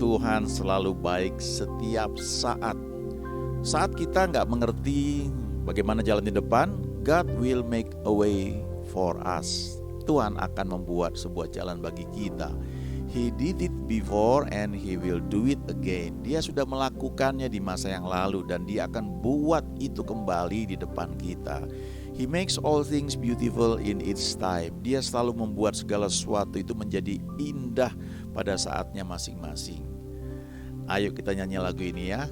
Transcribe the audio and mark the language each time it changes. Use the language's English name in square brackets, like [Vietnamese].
[Indonesian] Tuhan selalu baik setiap saat. Saat kita nggak mengerti bagaimana jalan di depan, [English] God will make a way for us. [Indonesian] Tuhan akan membuat sebuah jalan bagi kita. [English] He did it before and He will do it again. [Indonesian] Dia sudah melakukannya di masa yang lalu dan Dia akan buat itu kembali di depan kita. [English] He makes all things beautiful in its time. [Indonesian] Dia selalu membuat segala sesuatu itu menjadi indah pada saatnya masing-masing. Ayo kita nyanyi lagu ini ya.